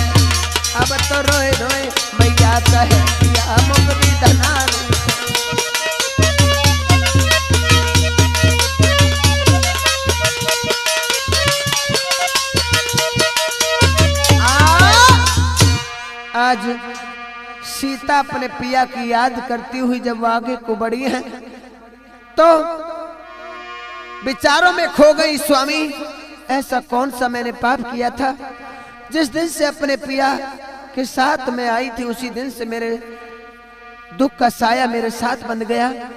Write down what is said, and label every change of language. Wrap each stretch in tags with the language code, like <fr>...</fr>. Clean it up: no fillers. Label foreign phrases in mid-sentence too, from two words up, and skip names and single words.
<hi>अब तो रोई रोई मैया कहे पिया मुख विधना रूठो। आज सीता अपने पिया की याद करती हुई जब आगे को बढ़ी है तो विचारों में खो गई। स्वामी ऐसा कौन सा मैंने पाप किया था जिस दिन से अपने पिया के साथ में आई थी उसी दिन से मेरे दुख का साया मेरे साथ बन गया।</hi>